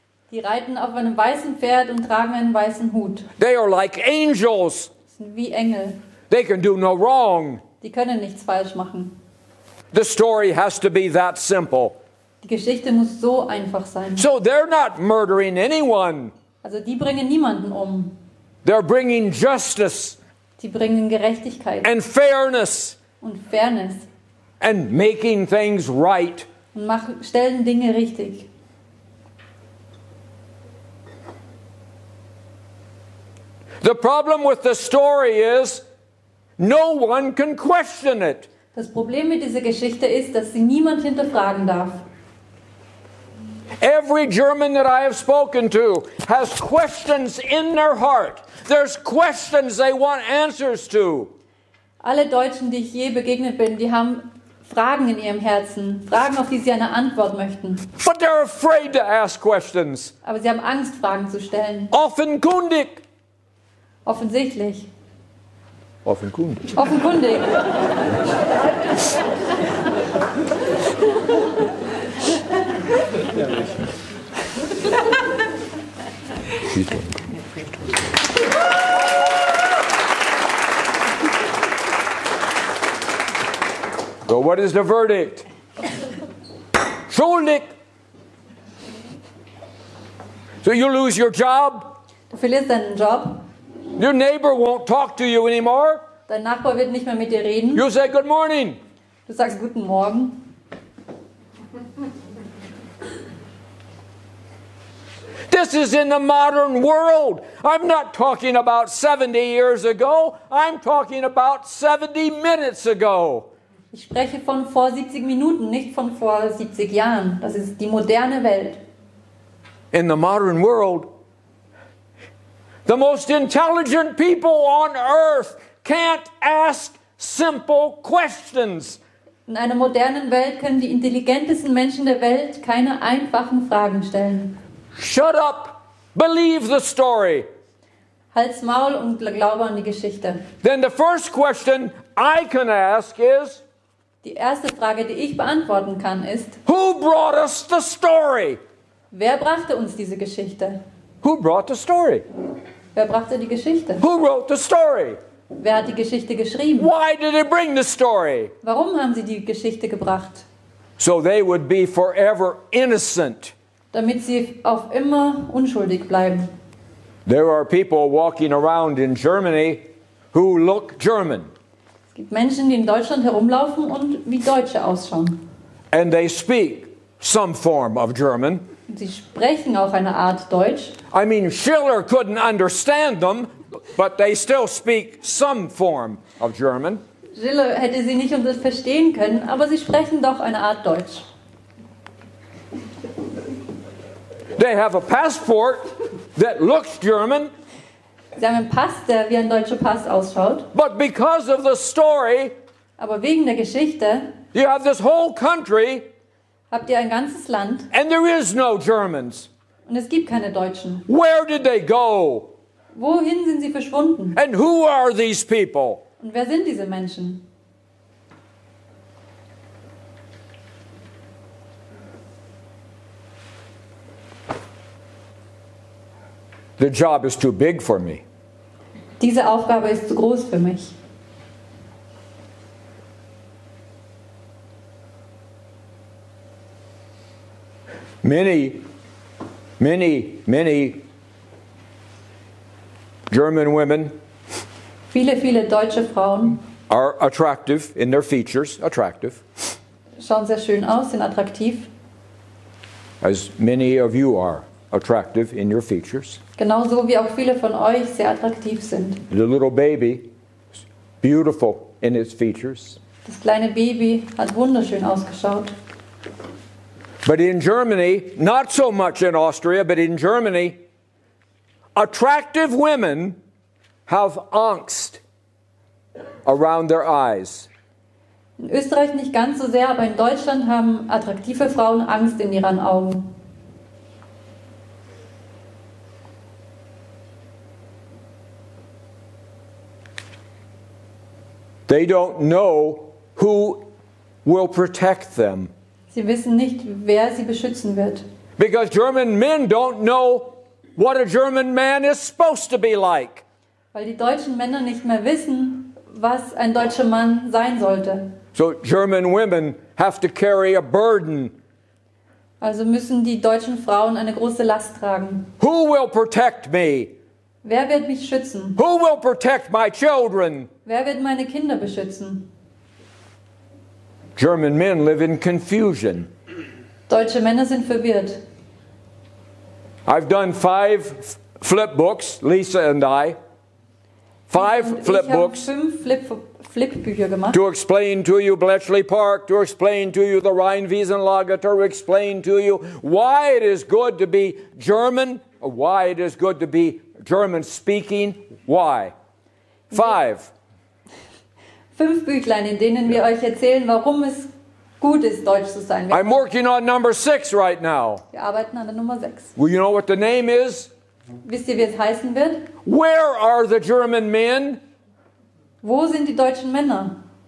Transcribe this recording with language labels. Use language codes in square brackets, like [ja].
[de] Die reiten auf einem weißen Pferd und tragen einen weißen Hut. [en] They are like angels. [de] Das sind wie Engel. [en] They can do no wrong. [de] Die können nichts falsch machen. [en] The story has to be that simple. [de] Die Geschichte muss so einfach sein. [en] So they're not murdering anyone. [de] Also die bringen niemanden um. [en] They're bringing justice [de] Die bringen Gerechtigkeit [en] and fairness [de] und Fairness [en] and making things right. [de] und stellen Dinge richtig. [en] The problem with the story is no one can question it. [de] Das Problem mit dieser Geschichte ist, dass sie niemand hinterfragen darf. [en] Every German that I have spoken to has questions in their heart. There's questions they want answers to. [de] Alle Deutschen, die ich je begegnet bin, die haben Fragen in ihrem Herzen. Fragen, auf die sie eine Antwort möchten. [en] But they're afraid to ask questions. [de] Aber sie haben Angst, Fragen zu stellen. Offenkundig. Offensichtlich. Offenkundig. Offenkundig. [en] So what is the verdict? [de] Schuldig. [en] So you lose your job. [de] Du verlierst deinen Job. [en] Your neighbor won't talk to you anymore. [de] Dein Nachbar wird nicht mehr mit dir reden. [en] You say good morning. [de] Du sagst guten Morgen. [en] This is in the modern world. I'm not talking about 70 years ago. I'm talking about 70 minutes ago. [de] Ich spreche von vor 70 Minuten, nicht von vor 70 Jahren. Das ist die moderne Welt. [en] In the modern world, the most intelligent people on earth can't ask simple questions. [de] In einer modernen Welt können die intelligentesten Menschen der Welt keine einfachen Fragen stellen. [en] Shut up. Believe the story. [de] Halt's Maul und glaube an die Geschichte. [en] Then the first question I can ask is, [de] Die erste Frage, die ich beantworten kann, ist: [en] who brought us the story? [de] Wer brachte uns diese Geschichte? [en] Who brought the story? [de] Wer brachte die Geschichte? [en] Who wrote the story? [de] Wer hat die Geschichte geschrieben? [en] Why did they bring the story? [de] Warum haben sie die Geschichte gebracht? [en] So they would be forever innocent. [de] Damit sie auf immer unschuldig bleiben. [en] There are people walking around in Germany who look German. [de] Es gibt Menschen, die in Deutschland herumlaufen und wie Deutsche ausschauen. [en] And they speak some form of German. [de] Und sie sprechen auch eine Art Deutsch. [en] I mean, Schiller couldn't understand them, but they still speak some form of German. [de] Schiller hätte sie nicht verstehen können, aber sie sprechen doch eine Art Deutsch. [en] They have a passport that looks German, [de] Sie haben einen Pass, der wie ein deutscher Pass ausschaut. [en] but because of the story, [de] Aber wegen der Geschichte [en] you have this whole country [de] habt ihr ein ganzes Land [en] and there is no Germans. [de] und es gibt keine Deutschen. [en] Where did they go? [de] Wohin sind sie verschwunden? [en] And who are these people? [de] Und wer sind diese Menschen? [en] The job is too big for me. [de] Diese Aufgabe ist zu groß für mich. [en] Many German women [de] Viele deutsche Frauen [en] are attractive in their features, attractive, [de] schauen sehr schön aus, sind attraktiv. [en] as many of you are attractive in your features. [de] Genauso wie auch viele von euch sehr attraktiv sind. [en] The little baby is beautiful in its features. [de] Das kleine Baby hat wunderschön ausgeschaut. [en] But in Germany, not so much in Austria, but in Germany, attractive women have Angst. around their eyes. [de] In Österreich nicht ganz so sehr, aber in Deutschland haben attraktive Frauen Angst in ihren Augen. [en] They don't know who will protect them. [de] Sie wissen nicht, wer sie beschützen wird. [en] Because German men don't know what a German man is supposed to be like. [de] Weil die deutschen Männer nicht mehr wissen, was ein deutscher Mann sein sollte. [en] So German women have to carry a burden. [de] Also müssen die deutschen Frauen eine große Last tragen. [en] Who will protect me? [de] Wer wird mich schützen? [en] Who will protect my children? [de] Wer wird meine Kinder beschützen? [en] German men live in confusion. [de] Deutsche Männer sind verwirrt. [en] I've done 5 flip books, Lisa and I. 5 flip [de] Ich habe [en] books [de] 5 Flipbücher gemacht, [en] to explain to you Bletchley Park, to explain to you the Rheinwiesenlage, to explain to you why it is good to be German, or why it is good to be German speaking. Why? 5. [de] 5 Büchlein, in denen wir euch erzählen, warum es gut ist, deutsch zu sein. [en] I'm working on number 6 right now. [de] Wir arbeiten an der Nummer 6. [en] Well, you know what the name is? [de] Wisst ihr, wie es heißen wird? [en] Where are the German men? [de] Wo sind die deutschen Männer?